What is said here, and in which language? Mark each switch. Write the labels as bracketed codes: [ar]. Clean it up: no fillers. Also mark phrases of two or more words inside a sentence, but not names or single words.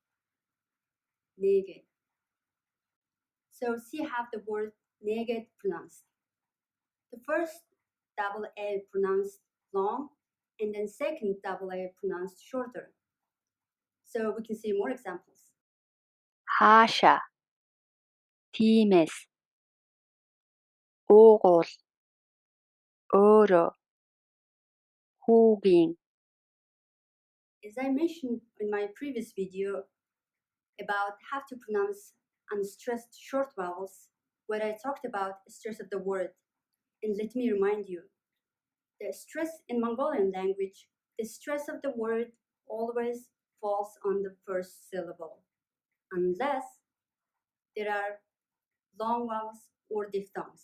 [en] So see how the word neged pronounced. The first double A pronounced long, and then second double A pronounced shorter. So we can see more examples. [mn] хаашаа, тиймээс, уугуул, өөрөө, хүүгийн. [en] As I mentioned in my previous video about how to pronounce unstressed short vowels, where I talked about stress of the word. And let me remind you, the stress in Mongolian language, the stress of the word always falls on the first syllable, unless there are long vowels or diphthongs.